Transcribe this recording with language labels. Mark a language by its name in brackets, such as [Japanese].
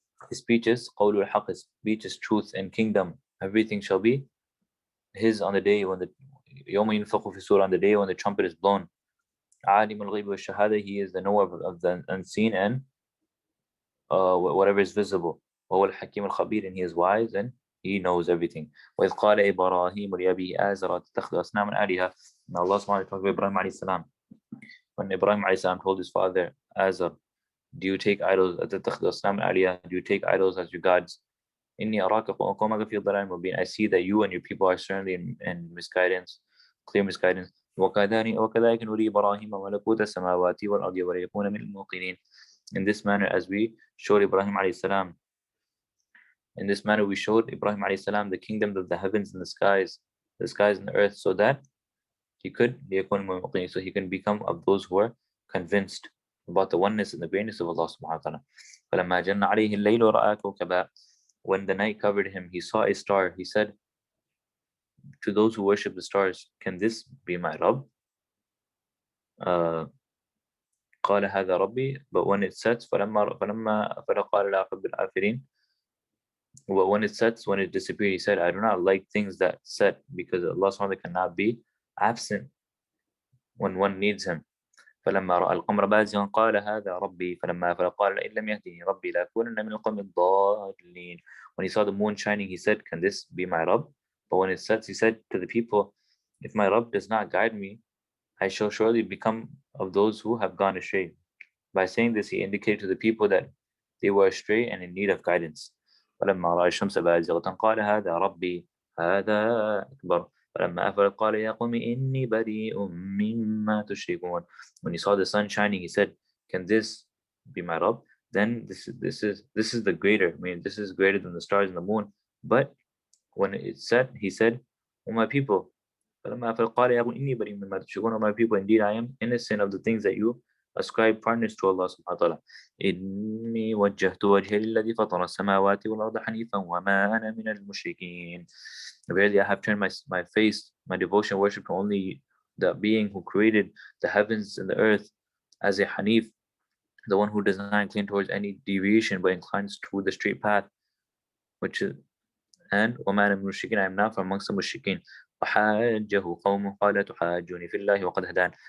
[English] His speeches, [Arabic] قوله الحق, [English] his speech is truth and kingdom. Everything shall be his on the day when the [Arabic] يوم ينفخ في الصور, [English] on the day when the trumpet is blown. [Arabic] عالم الغيب والشهادة, [English] he is the knower of the unseen and whatever is visible. [Arabic] وهو الحكيم الخبير, [English] and he is wise and he knows everything. [Arabic] وإذ قال إبراهيم لأبيه آزر تتخذ أصناما آلهة. [English] And Allah subhanahu wa ta'ala talked about Ibrahim alayhi salam. When Ibrahim alayhi salam told his father Azar, do you take idols [Arabic] تتخذ أصناما آلهة, [English] do you take idols as your gods? [Arabic] إني أراك وقومك في ضلال مبين, [English] I see that you and your people are certainly in misguidance, clear misguidance. [Arabic] وكذلك نري إبراهيم ملكوت السماوات والأرض وليكون من الموقنين. [English] In this manner, as we showed Ibrahim alayhi salam, in this manner we showed Ibrahim alayhi salam the kingdom of the heavens and the skies and the earth, so that he could so he can become of those who are convinced about the oneness and the greatness of Allah subhanahu wa ta'ala. When the night covered him, he saw a star. He said to those who worship the stars, can this be my Rabb? [Arabic] قال هذا ربي, [English] but when it sets [Arabic] فلما فلقال لا أحب الآفلين, [English] but when it sets, when it disappeared, he said, I do not like things that set, because Allah subhanahu wa ta'ala cannot be absent when one needs him. [Arabic] فلما رأى القمر بازغا قال هذا ربي فلما أفل قال إن لم يهدني ربي لأكونن من القوم الضالين. [English] When he saw the moon shining, he said, can this be my Rabb? But when it sets, he said to the people, if my Rabb does not guide me, I shall surely become of those who have gone astray. By saying this, he indicated to the people that they were astray and in need of guidance. [Arabic] فلما رأى الشمس بازغة قال هذا ربي هذا أكبر فلما أفلت قال يا قوم إني بريء مما تشركون. [English] When he saw the sun shining, he said, can this be my Rabb? Then this is the greater. I mean, this is greater than the stars and the moon. But when it set, he said, O my people, [Arabic] فلما أفلت قال يا قوم إني بريء مما تشركون. [English] O my people, indeed I am innocent of the things that you ascribe partners to Allah subhanahu wa ta'ala. [Arabic] إني وجهت وجهي للذي فطر السماوات والأرض حنيفا وما أنا من المشركين. [English] Verily I have turned my face, my devotion, worship to only the being who created the heavens and the earth as a Hanif, the one who does not incline towards any deviation but inclines toward the straight path, which is, and [Arabic] وما أنا من المشركين, [English] I am not from amongst the mushrikeen. [Arabic] وحاجه قومه قال تحاجوني في الله وقد هدان.